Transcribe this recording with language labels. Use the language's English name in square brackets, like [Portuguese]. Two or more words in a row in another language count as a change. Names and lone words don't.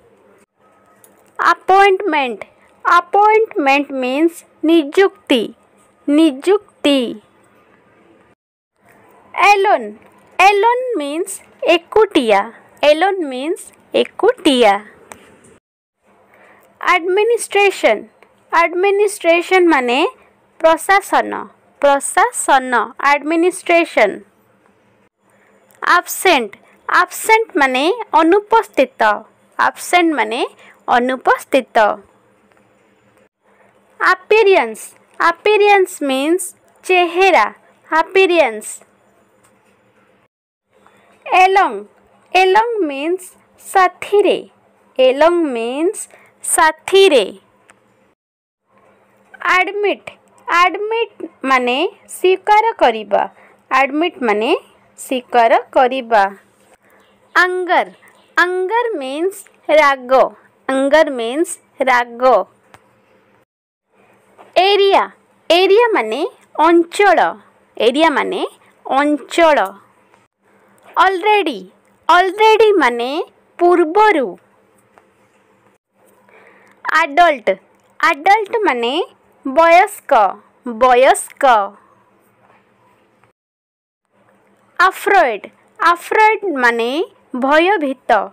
[English] Appointment means नियुक्ति. Alone means एकुटिया. [Odia] Administration ମାନେ ପ୍ରଶାସନ. [English] Administration. Absent [Odia] ମାନେ ଅନୁପସ୍ଥିତ. [English] Appearance means चेहरा. Along means साथीरे. [Odia] Admit ମାନେ ସ୍ୱୀକାର କରିବା. [English] Anger means राग. [Odia] Area ମାନେ ଅଞ୍ଚଳ. Already ମାନେ ପୂର୍ବରୁ. Adult ମାନେ ବୟସ୍କ. Afraid ମାନେ ଭୟଭୀତ.